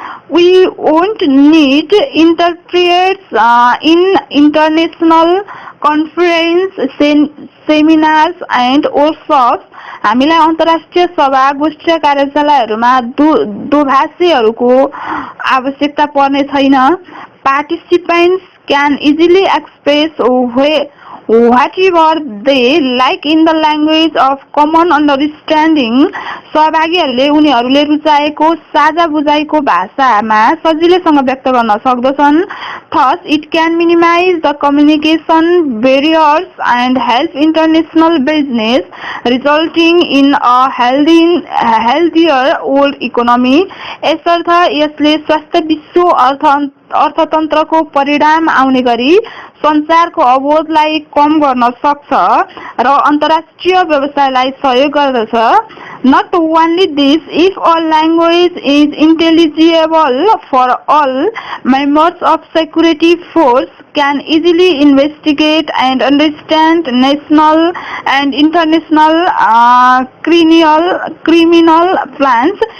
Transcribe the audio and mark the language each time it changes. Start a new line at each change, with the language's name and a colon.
English: We won't need interpreters in international conference, seminars and workshops.
Nepali: हामीलाई अन्तर्राष्ट्रिय सभा, गोष्ठी, कार्यशालाहरूमा दोभाषीहरूको आवश्यकता पर्ने छैन।
English: Participants can easily express whatever they like in the language of common understanding.
Nepali: सहभागीहरूले उनीहरूले रुचाएको साझा बुझाइको भाषामा सजिलैसँग व्यक्त गर्न सक्दछन्।
English: Thus, it can minimize the communication barriers and help international business, resulting in a healthier world economy.
Nepali: यसर्थ यसले स्वस्थ विश्व अर्थतन्त्रको परिणाम आउने गरी संसारको अवरोधलाई कम गर्न सक्छ र अन्तर्राष्ट्रिय व्यवसायलाई सहयोग गर्दछ।
English: Not only this, if a language is intelligible for all, members of security force can easily investigate and understand national and international criminal plans.